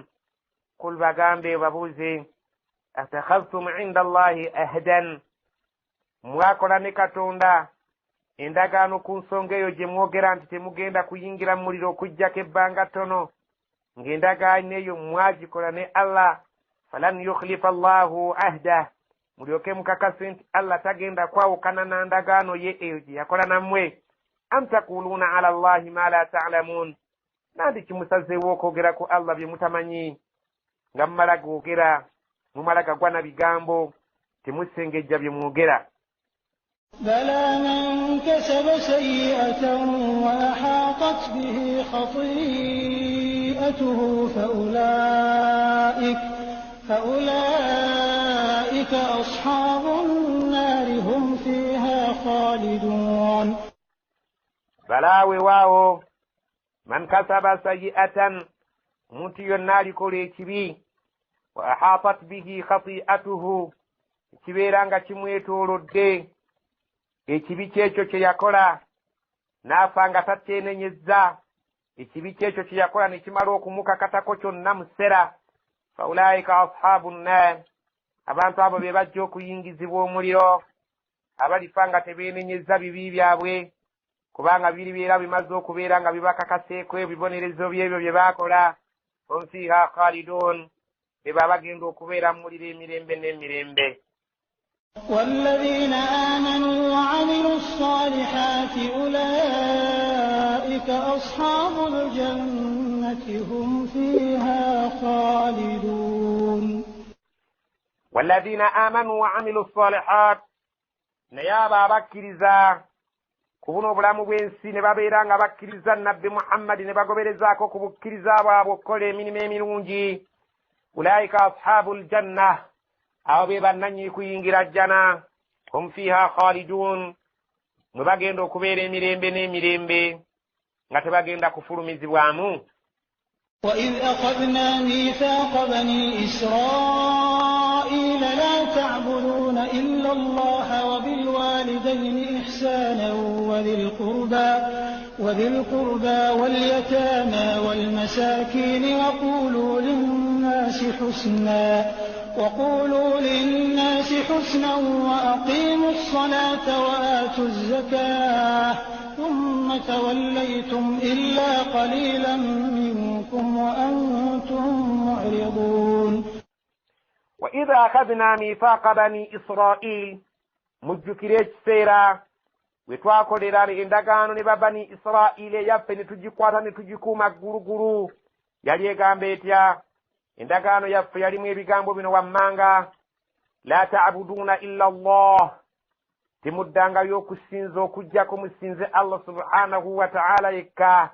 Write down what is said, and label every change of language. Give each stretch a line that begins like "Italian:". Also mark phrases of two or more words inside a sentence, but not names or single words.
Ganda: Kul bagambe babuuze,
Arabic: أتخذتم عند الله عهدا,
Ganda: mwakola ne Katonda endagaano ku nsonga eyo gye mwogera nti temugenda kuyingira mu muliro okuggyako ebbanga ttono, ng'endagaano eyo mwagikola ne Allah,
Arabic: فلن يخلف الله عهده,
Ganda: mulyoke mukakase nti Allah tagenda kwawukana na ndagaano ye eyo gye yakola nammwe.
Arabic: أم تقولون على الله ما لا تعلمون,
Ganda: nandi kimusazeewo okwogera ku Allah bye mutamanyi, nga mumala googera mumala gagwa na bigambo temusengejja bye mwogera.
Arabic: بلى من كسب سيئة وأحاطت به خطيئته فأولئك أصحاب النار هم فيها خالدون. بلى وواو من كسب سيئة
Ganda: muntu yonna alikola ekibi,
Arabic: وأحاطت به خطيئته, kibeera
Ganda: nga kimwetoolodde ekibi kyekyo kye yakola, n'afa nga tatteenenyezza ekibi kyekyo kye yakola ne kimala okumukakatako kyonna mu ssera,
Arabic: فأولئك أصحاب النار,
Ganda: abantu abo be bajja okuyingizibwa omuliro, abalifa nga tebeenenyezza bibi byabwe, kubanga biribeera bimaze okubeera nga bibakakaseeko ebibonerezo byebyo bye baakola.
Arabic: هم فيها خالدون,
Ganda: beba bagenda okubeera mu muliro emirembe n'emirembe.
Arabic: والذين آمنوا وعملوا الصالحات أولئك أصحاب الجنة هم فيها خالدون. والذين آمنوا وعملوا الصالحات,
Ganda: نيابا bakkiriza ku buno obulamu bw'ensi ne babeera nga bakkiriza nabbi Muhammadi ne bagoberezaako ku bukkiriza bwabwe okukola emirimu emirungi,
Arabic: أولئك أصحاب الجنة,
Ganda: abo be bannannyini kuyingira jjana,
Arabic: هم فيها خالدون,
Ganda: mwe bagenda okubeera emirembe n'emirembe nga tebagenda kufulumizibwamu.
Arabic: وإذ أخذنا ميثاق بني إسرائيل لا تعبدون إلا الله وبالوالدين إحسانا وذي القربى واليتامى والمساكين وقولوا للناس حسنا وأقيموا الصلاة وآتوا الزكاة ثم توليتم إلا قليلا منكم وأنتم معرضون. وإذا أخذنا ميثاق بني إسرائيل,
Ganda: mujjukire ekiseera bwe twakolera endagaano ne babani Isiraayiri yaffe ne tugikwata ne tugikuuma ggulugulu. Yali egamba etya? Endagaano yaffe yalimu ebigambo bino wammanga:
Arabic: لا تعبدون إلا الله,
Ganda: temuddangayo okusinza okuggyako musinze
Arabic: الله سبحانه وتعالى
Ganda: yekka.